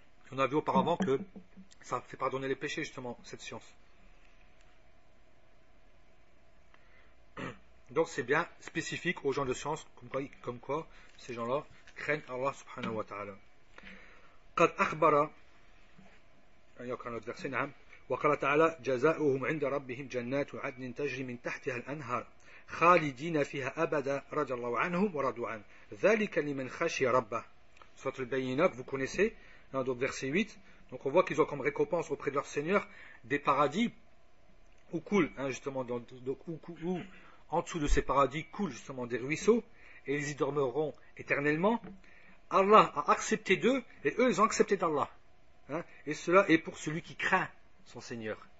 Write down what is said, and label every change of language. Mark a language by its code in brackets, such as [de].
[fr] On a vu auparavant que ça fait pardonner les péchés, justement, cette science. Donc c'est bien spécifique aux gens de science, comme quoi ces gens-là craignent Allah subhanahu wa ta'ala. [ar] قد أخبر يقرأ [fr] notre verset [ar] نعم وقال تعالى جزاؤهم عند ربهم جنات عدن تجري من تحتها الأنهار خالدين فيها أبدا رضي الله عنهم ورضوا عنه ذلك لمن خشي ربه. [fr] Sourate al-Bayyinah, vous connaissez, donc verset 8. Donc on voit qu'ils ont comme récompense auprès de leur Seigneur des paradis où coulent, justement, où en dessous de ces paradis coulent justement des ruisseaux, et ils y dormiront éternellement. Allah a accepté d'eux, et eux ils ont accepté d'Allah. Et cela est pour celui qui craint son Seigneur.